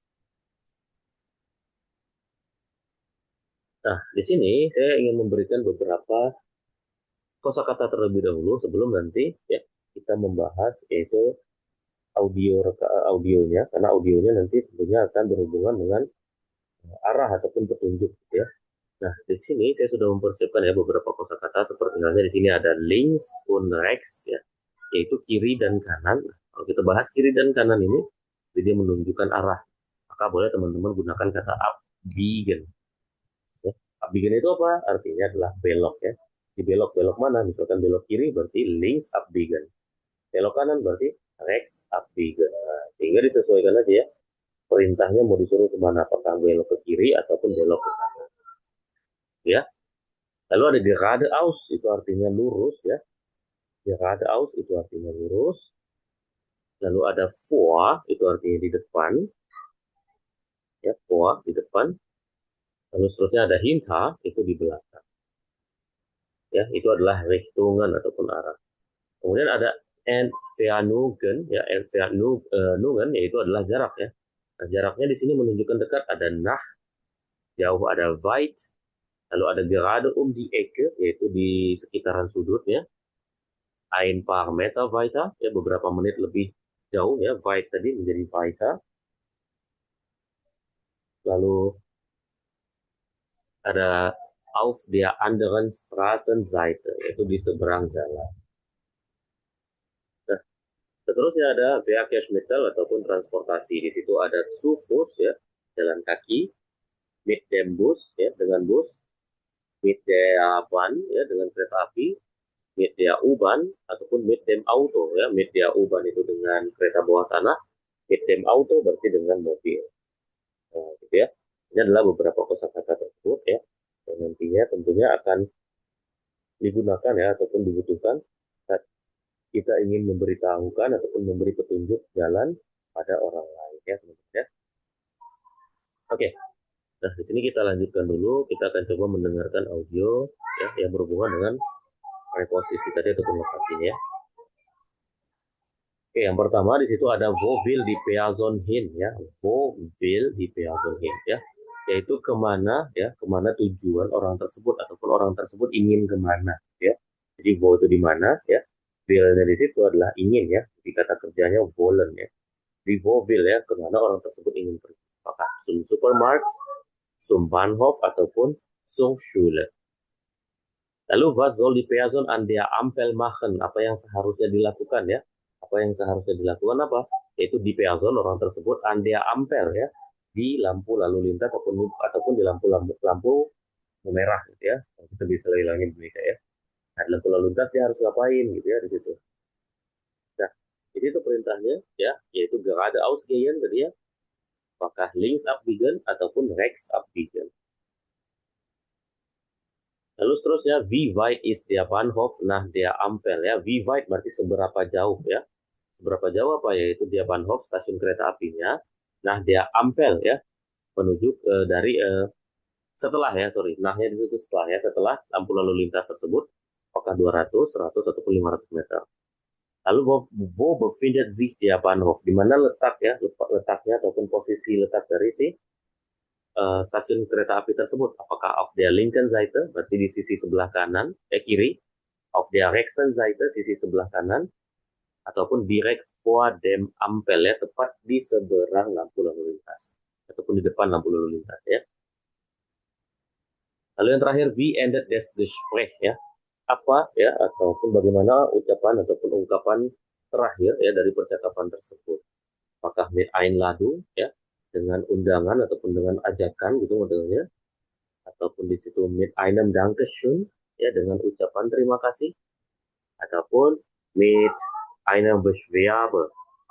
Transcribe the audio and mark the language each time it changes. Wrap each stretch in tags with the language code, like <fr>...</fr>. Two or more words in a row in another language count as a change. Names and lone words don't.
<id>Nah, di sini saya ingin memberikan beberapa kosakata terlebih dahulu sebelum nanti ya kita membahas yaitu audionya, karena audionya nanti tentunya akan berhubungan dengan arah ataupun petunjuk ya. Nah, di sini saya sudah mempersiapkan ya beberapa kosakata seperti halnya di sini ada</id> <de>links und rechts</de> <id>ya, yaitu kiri dan kanan. Kalau kita bahas kiri dan kanan ini, jadi dia menunjukkan arah. Maka boleh teman-teman gunakan kata abbiegen. Ya. Abbiegen itu apa? Artinya adalah belok ya. Di belok mana? Misalkan belok kiri berarti</id> <de>links abbiegen.</de> <id>Belok kanan berarti</id> <de>rechts abbiegen.</de> <id>Nah, sehingga disesuaikan aja ya. Perintahnya mau disuruh kemana? Apakah belok ke kiri ataupun belok ke kanan. Ya. Lalu ada geradeaus, itu artinya lurus ya. Geradeaus itu artinya lurus. Lalu ada vor, itu artinya di depan. Ya, vor di depan. Lalu seterusnya ada hinter, itu di belakang. Ya, itu adalah Richtungen ataupun arah. Kemudian ada Entfernungen, ya Entfernungen yaitu adalah jarak ya. Nah, jaraknya di sini menunjukkan dekat, ada nah, jauh ada weit, lalu ada</id> <de>gerade die Ecke</de> <id>yaitu di sekitaran sudutnya.</id> <de>Ein paar Meter weiter,</de> <id>ya beberapa menit lebih jauh ya, weit tadi menjadi weiter.</id> <de>Lalu ada auf der anderen Straßenseite,</de> <id>yaitu di seberang jalan. Nah, seterusnya ada Verkehrsmittel ataupun transportasi. Di situ ada</id> <de>zu Fuß</de> <id>ya, jalan kaki,</id> <de>mit dem Bus</de> <id>ya, dengan bus,</id> <de>mit der Bahn</de> <id>ya, dengan kereta api,</id> <de>mit der U-Bahn</de> <id>ataupun</id> <de>mit dem Auto</de> <id>ya.</id> <de>Mit der U-Bahn</de> <id>itu dengan kereta bawah tanah,</id> <de>mit dem Auto</de> <id>berarti dengan mobil. Nah, gitu ya. Ini adalah beberapa kosakata tersebut ya, yang nantinya tentunya akan digunakan ya ataupun dibutuhkan saat kita ingin memberitahukan ataupun memberi petunjuk jalan pada orang lain ya teman-teman ya. Oke. Nah, di sini kita lanjutkan dulu. Kita akan coba mendengarkan audio ya, yang berhubungan dengan preposisi tadi ataupun lokasinya ya. Oke, yang pertama di situ ada</id> <de>wo will die Person hin</de> <id>ya,</id> <de>wo will die Person hin</de> <id>ya, yaitu kemana ya, kemana tujuan orang tersebut ataupun orang tersebut ingin kemana ya. Jadi wo itu di mana ya, will-nya di situ adalah ingin ya, di kata kerjanya wollen ya. Di</id> <de>wo will</de> <id>ya, kemana orang tersebut ingin pergi. Apakah</id> <de>zum Supermarkt, zum Bahnhof</de> <id>ataupun</id> <de>zum Schule. Lalu was soll die Person an der Ampel machen?</de> <id>Apa yang seharusnya dilakukan ya? Apa yang seharusnya dilakukan apa? Yaitu</id> <de>die Person</de> <id>orang tersebut</id> <de>an der Ampel</de> <id>ya, di lampu lalu lintas ataupun di lampu merah gitu ya. Kita bisa bilangin Indonesia ya. Nah, lampu lalu lintas dia harus ngapain gitu ya di situ. Nah, di situ perintahnya ya, yaitu</id> <de>geradeaus gehen</de> <id>tadi ya. Apakah</id> <de>links abbiegen</de> <id>ataupun</id> <de>rechts abbiegen.</de> <id>Lalu seterusnya,</id> <de>wie weit ist der Bahnhof nach der Ampel ya. Wie weit</de> <id>berarti seberapa jauh ya. Seberapa jauh apa, yaitu</id> <de>der Bahnhof,</de> <id>stasiun kereta apinya, nah</id> <de>der Ampel</de> <id>ya, menuju dari setelah ya, sorry, nahnya di situ setelah ya, setelah lampu lalu lintas tersebut, apakah 200, 100 ataupun 500 meter.</id> <de>Lalu wo befindet sich der Bahnhof,</de> <id>di mana letak ya, letaknya ataupun posisi letak dari si stasiun kereta api tersebut.</id> <de>Apakah auf der linken Seite,</de> <id>berarti di sisi sebelah kanan, kiri,</id> <de>auf der rechten Seite,</de> <id>sisi sebelah kanan, ataupun</id> <de>direct vor dem Ampel</de> <id>ya, tepat di seberang lampu lalu lintas, ataupun di depan lampu lalu lintas ya. Lalu yang terakhir,</id> <de>wie endet das Gespräch</de> <id>ya, apa ya, ataupun bagaimana ucapan ataupun ungkapan terakhir ya dari percakapan tersebut. Apakah</id> <de>mit Einladung</de> <id>ya, dengan undangan ataupun dengan ajakan gitu modelnya, ataupun di situ</id> <de>mit einem Dankeschön</de> <id>ya, dengan ucapan terima kasih, ataupun</id> <de>mit einem Beschwerde</de> <id>ya.</id>